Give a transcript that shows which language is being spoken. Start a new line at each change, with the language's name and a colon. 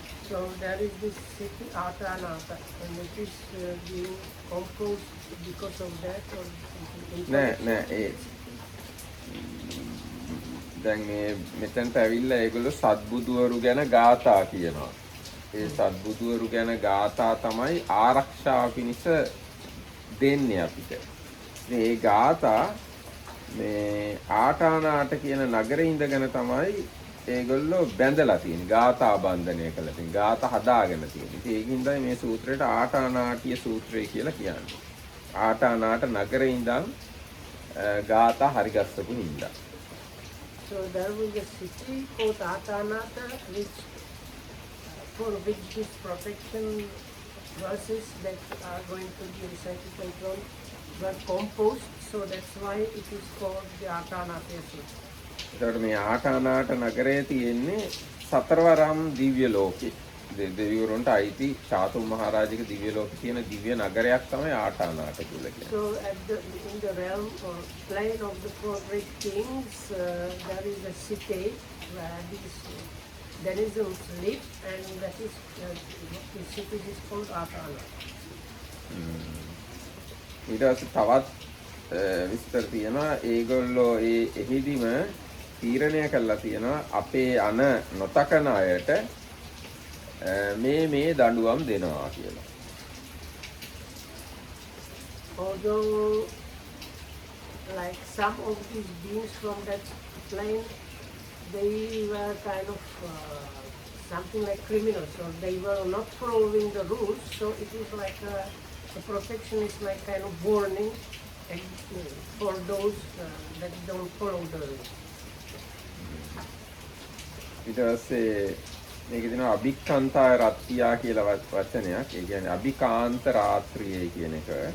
English: So there is this city Atanatiya, and it is being composed because of that or something.
Sinhala: නෑ ඒ දැන් මේ මෙතනට ඇවිල්ලා ඒගොල්ලෝ සත්බුදුවරු ගැන ගාථා කියනවා. ඒ සත්බුදුවරු ගැන ගාථා තමයි ආරක්ෂාව පිණිස දෙන්නේ අපිට. මේ ගාථා මේ ආටානාට කියන නගරේ ඉඳගෙන තමයි ඒගොල්ලෝ බැඳලා තියෙන්නේ. ගාථා බන්ධනය කළා තියෙන්නේ. ගාථා හදාගෙන තියෙන්නේ. ඉතින් ඒකින්දයි මේ සූත්‍රයට ආටානාටිය සූත්‍රය කියලා කියන්නේ. ආටානාට නගරේ ඉඳන් ගාථා හරි ගස්සපු හින්දා.
English: So there was a city called Atanatiya, which for which this protection verses that are going to be recited later on were composed. So that's why it is called the Atanatiya city.
Sinhala: ඒකට මේ ආටානාට නගරයේ තියෙන්නේ සතරවරම් දිව්‍ය ලෝකේ. දෙවිවරුන්ට අයිති චාතුම් මහරජාගේ දිව්‍ය ලෝකේ තියෙන දිව්‍ය නගරයක් තමයි ආටානාට කියලා කියන්නේ.
English: So in the realm or plane of the four great kings, there is a city where these denizens live, and that is the city is called Atanatiya.
Sinhala: ඊට පස්සේ තවත් විස්තර තියෙනවා ඒගොල්ලෝ එහිදීම තීරණය කළා තියෙනවා අපේ අන නොතකන අයට මේ දඬුවම් දෙනවා කියලා.
English: Although like some of these beings from that plane, they were kind of something like criminals, or they were not following the rules, so it is like the protection is like kind of warning for those that don't follow the rules.
Sinhala: ඊට පස්සේ මේකේ තියෙනවා
Pali: අභික්ඛන්තාය රත්තියා
Sinhala: කියලා වචනයක්. ඒ කියන්නේ අභිකාන්ත රාත්‍රියේ කියන එක.